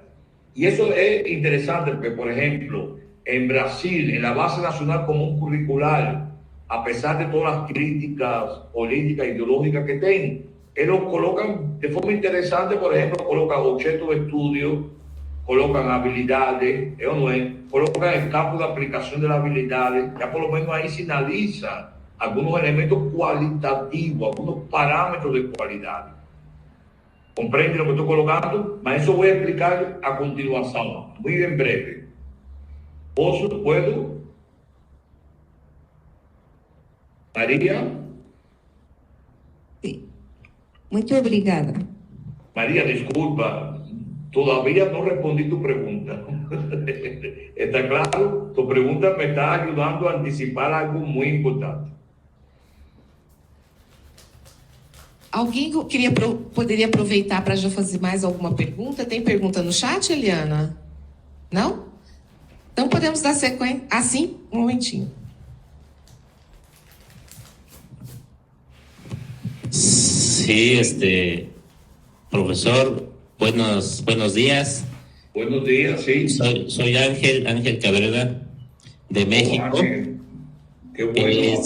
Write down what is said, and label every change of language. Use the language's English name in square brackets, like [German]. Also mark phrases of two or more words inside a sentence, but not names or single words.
[Spanish] Y eso es interesante porque, por ejemplo, en Brasil, en la base nacional común curricular, a pesar de todas las críticas políticas e ideológicas que tienen, ellos colocan de forma interesante, por ejemplo, colocan objetos de estudio, colocan habilidades, colocan el campo de aplicación de las habilidades, ya por lo menos ahí se analizan algunos elementos cualitativos, algunos parámetros de cualidad. ¿Comprende lo que estoy colocando? Mas eso voy a explicar a continuación, muy en breve. ¿Puedo? María. Sí. [Portuguese] Muito obrigada. [Spanish] María, disculpa, todavía no respondí tu pregunta. ¿Está claro? Tu pregunta me está ayudando a anticipar algo muy importante. [Portuguese] Alguém poderia aproveitar para já fazer mais alguma pergunta? Tem pergunta no chat, Eliana? Não? Então podemos dar sequência. Ah, sim? Um momentinho. [Spanish] Sí, profesor, buenos días. Buenos días, sí. Soy Ángel Cabrera, de México. Ángel, qué bueno hablar